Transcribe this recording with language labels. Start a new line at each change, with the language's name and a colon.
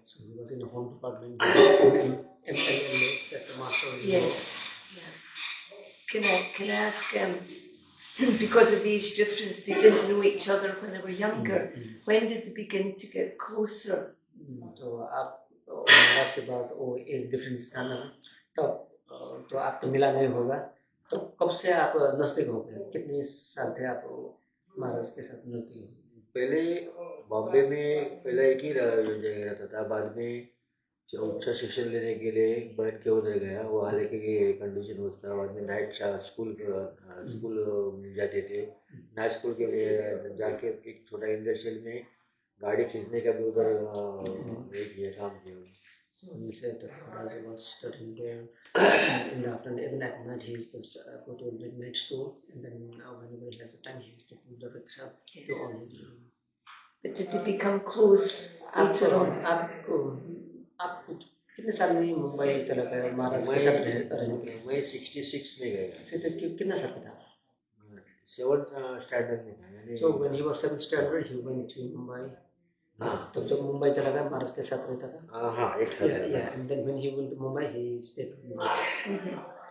English: So he was in the home department. MLA, that's the master. Yes. Yeah. Can I ask? Because of the age difference, they didn't know each other when they were younger. When did they begin to get closer?
Hindi: तो आप महाराज के बाद वो age difference था ना, तब तो आपको मिला नहीं होगा. तो कब से आप नजदीक हो गए, कितने साल थे आप महाराज के साथ नजदीक? पहले बॉम्बे में पहले एक ही जगह रहता था, बाद में उच्च शिक्षण लेने के लिए बहन के उधर गया, वहाँ लेके कंडीशन होता. बाद में नाइट स्कूल जाते थे. नाइट स्कूल के लिए जाके एक छोटा इंडस्ट्रियल में गाड़ी खींचने का भी उधर किया, काम किया.
English: So he said that Maharaj was studying there. In the afternoon, even at night, he used to go to the night school, and then whenever he has the time, he used to pull the rickshaw to all his. But did they become close later on?
Hindi: आप कितने साल में मुंबई चला गया महाराज के साथ रहने के लिए? मैं 66 में गया. कितना साल का था? 7th स्टैंडर्ड में था.
English: So when he was 7th standard, he went to Mumbai.
Hindi: हाँ, तब जब मुंबई चला गया महाराज के साथ रहता था. हाँ, एक साल.
English: Yeah, and then when he went to Mumbai, he stayed with Mumbai.